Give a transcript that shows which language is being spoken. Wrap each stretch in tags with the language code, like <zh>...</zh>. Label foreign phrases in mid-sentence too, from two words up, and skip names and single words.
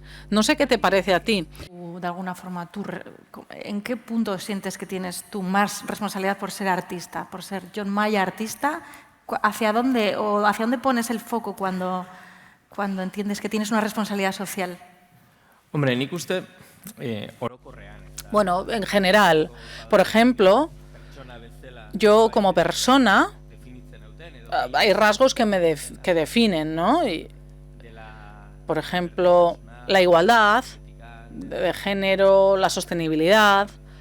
<es>No sé qué te parece a ti. De alguna forma, ¿en qué punto sientes que tienes tú más responsabilidad por ser artista, por ser John Maya artista? ¿Hacia dónde pones el foco cuando entiendes que tienes una responsabilidad social? Hombre,</es> <eu>nik uste orokorrean.</eu> <es>Bueno, en general, por ejemplo, yo como persona, hay rasgos que definen, ¿no? Y, por ejemplo, la igualdad de género, la sostenibilidad.</es>